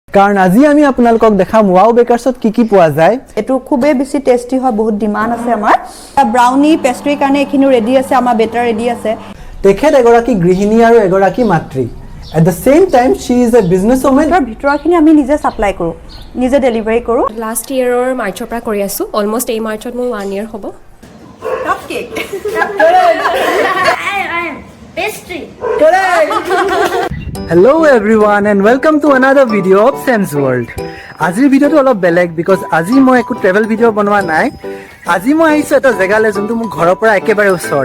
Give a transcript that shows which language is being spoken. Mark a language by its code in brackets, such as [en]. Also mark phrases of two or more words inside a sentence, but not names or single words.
[as] কাৰণ আজি আমি আপোনালোকক দেখাম ওয়াও বেকাৰ্ছত কি পোৱা যায়। এটো খুবে বেছি টেস্টি হয়, বহুত ডিমান্ড আছে আমাৰ। ব্ৰাউনি পেস্ট্ৰি কাৰণে এখিনি ৰেডি আছে, আমাৰ বেটাৰ ৰেডি আছে। তেখেত এগৰাকী গৃহিণী আৰু এগৰাকী মাতৃ। [en] At the same time she is a businesswoman. [as] তাৰ ভিতৰখিনি আমি নিজে সাপ্লাই কৰো, নিজে ডেলিভাৰী কৰো। লাষ্ট ইয়াৰৰ মাৰ্চৰ পৰা কৰি আছো, অলমোষ্ট এই মাৰ্চত মোৰ 1 year হ'ব। কাপকেক Pastry. [en] Hello everyone and welcome to another video of Sam's World. [as] আজিৰ ভিডিঅ'টো অলপ বেলেগ because আজি মই একো ট্ৰেভেল ভিডিঅ' বনোৱা নাই। আজি মই আহিছো এটা জেগালৈ যোনটো মোৰ ঘৰৰ পৰা একেবাৰে ওচৰত।